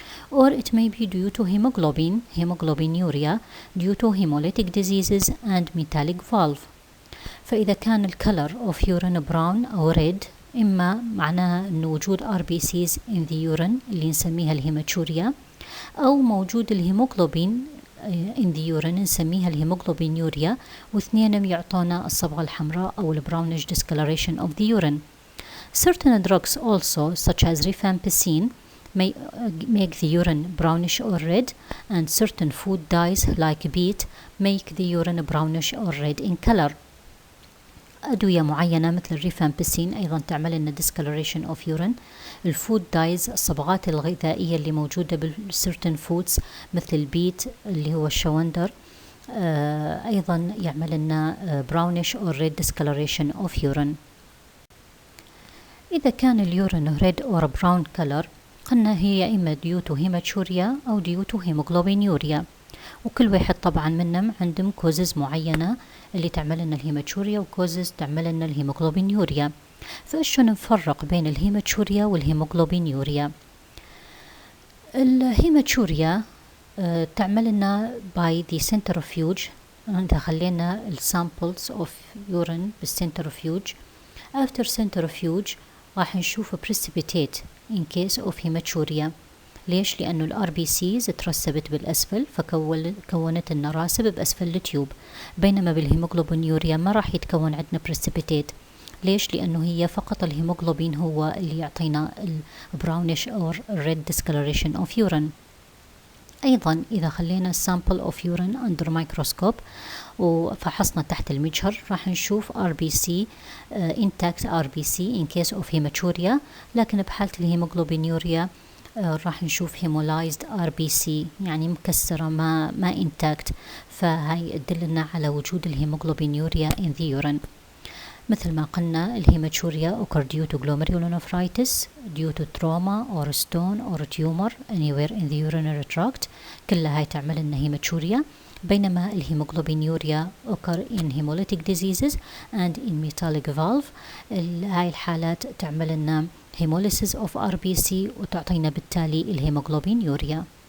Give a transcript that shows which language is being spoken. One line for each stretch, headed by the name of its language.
English: Or it may be due to hemoglobinuria, due to hemolytic diseases and metallic valve.
Arabic: فإذا كان الكلر
English: of urine brown أو red
Arabic: إما معناها أنه وجود RBCs
English: in the urine
Arabic: اللي نسميها الهيماتوريا، أو موجود الهيموغلوبين in the urine نسميها الهيموغلوبينيوريا، واثنينهم يعطونا الصبغة الحمراء أو
English: brownish discoloration of the urine. Certain drugs also, such as rifampicin, may make the urine brownish or red, and certain food dyes like beet make the urine brownish or red in color.
Arabic: أدوية معينة مثل الريفامبيسين أيضا تعمل لنا
English: discoloration of urine.
Arabic: الفود دايز الصبغات الغذائية اللي موجودة بالcertain foods مثل البيت اللي هو الشوندر أيضا يعمل لنا
English: brownish or red discoloration of urine.
Arabic: إذا كان اليورين
English: red or brown color
Arabic: قلنا هي إما due to hematuria أو due to hemoglobinuria، وكل واحد طبعا منهم عندهم كوزز معينة اللي تعمل لنا الهيماتوريا وكوزز تعمل لنا الهيموغلوبينيوريا. فإيش نفرق بين الهيماتوريا والهيموغلوبينيوريا؟ الهيماتوريا تعمل لنا
English: by the centrifuge،
Arabic: إذا خلينا samples of urine بالcentrifuge.
English: after centrifuge
Arabic: راح نشوف
English: precipitate in case of hematuria.
Arabic: ليش؟ لأنه ال RBCs ترسبت بالأسفل فكونت لنا راسب بأسفل التيوب، بينما بالهيموغلوبينيوريا ما راح يتكون عندنا precipitate. ليش؟ لأنه هي فقط الهيموغلوبين هو اللي يعطينا ال brownish or red discoloration of urine. أيضا إذا خلينا sample of urine under microscope وفحصنا تحت المجهر راح نشوف RBC intact RBC
English: in case of hematuria،
Arabic: لكن بحالة الهيموغلوبينيوريا راح نشوف hemolyzed RBC يعني مكسرة ما intact، فهاي تدلنا على وجود الهيموغلوبينيوريا in the urine. مثل ما قلنا الهيماتوريا
English: occur due to glomerulonephritis, due to trauma or stone or tumor anywhere in the urinary tract،
Arabic: كلها هاي تعمل لنا هيماتوريا. بينما الهيموغلوبينيوريا
English: occur in hemolytic diseases and in metallic valve،
Arabic: هاي الحالات تعمل لنا hemolysis of RBC وتعطينا بالتالي الهيموغلوبينيوريا.